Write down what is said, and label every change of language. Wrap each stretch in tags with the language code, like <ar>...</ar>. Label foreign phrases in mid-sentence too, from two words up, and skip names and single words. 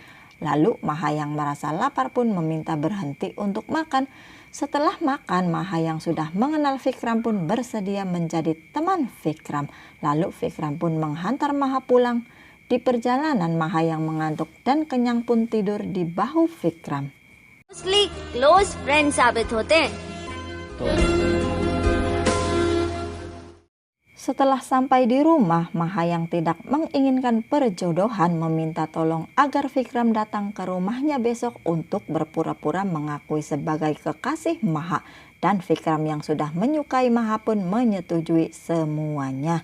<id>Lalu Maha yang merasa lapar pun meminta berhenti untuk makan. Setelah makan, Maha yang sudah mengenal Vikram pun bersedia menjadi teman Vikram. Lalu Vikram pun menghantar Maha pulang. Di perjalanan, Maha yang mengantuk dan kenyang pun tidur di bahu Vikram.</id> <en>Mostly close friends</en> <hi>साबित होते हैं।</hi> <id>Setelah sampai di rumah, Maha yang tidak menginginkan perjodohan meminta tolong agar Vikram datang ke rumahnya besok untuk berpura-pura mengakui sebagai kekasih Maha. Dan Vikram yang sudah menyukai Maha pun menyetujui semuanya.</id>